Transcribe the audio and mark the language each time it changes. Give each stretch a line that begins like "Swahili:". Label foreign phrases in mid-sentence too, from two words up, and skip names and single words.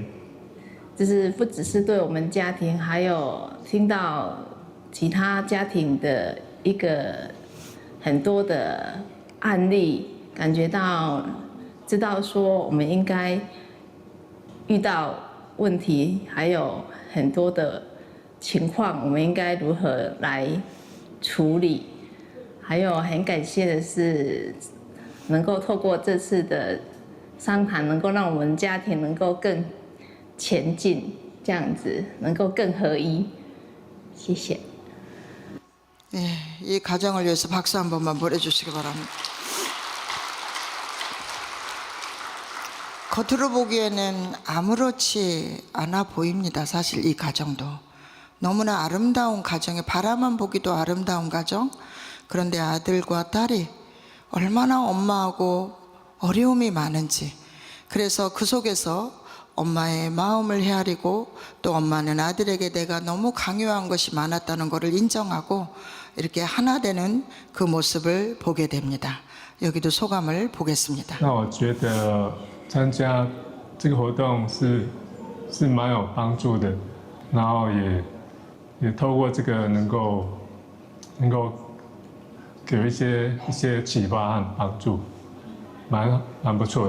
Chinese: 就是不只是对我们家庭，还有听到其他家庭的一个很多的案例，感觉到知道说我们应该遇到问题，还有很多的情况，我们应该如何来处理。还有很感谢的是，能够透过这次的商谈，能够让我们家庭能够更前进，这样子能够更合一。谢谢。
Korean: 예, 이 가정을 위해서 박수 한 번만 보내주시기 바랍니다. 겉으로 보기에는 아무렇지 않아 보입니다. 사실 이 가정도 너무나 아름다운 가정에 바라만 보기도 아름다운 가정. 그런데 아들과 딸이 얼마나 엄마하고 어려움이 많은지, 그래서 그 속에서 엄마의 마음을 헤아리고 또 엄마는 아들에게 내가 너무 강요한 것이 많았다는 것을 인정하고 이렇게 하나 되는 그 모습을 보게 됩니다. 여기도 소감을 보겠습니다.
Chinese: 那我觉得参加这个活动是蛮有帮助的，然后也透过这个能够给一些启发和帮助，蛮不错的。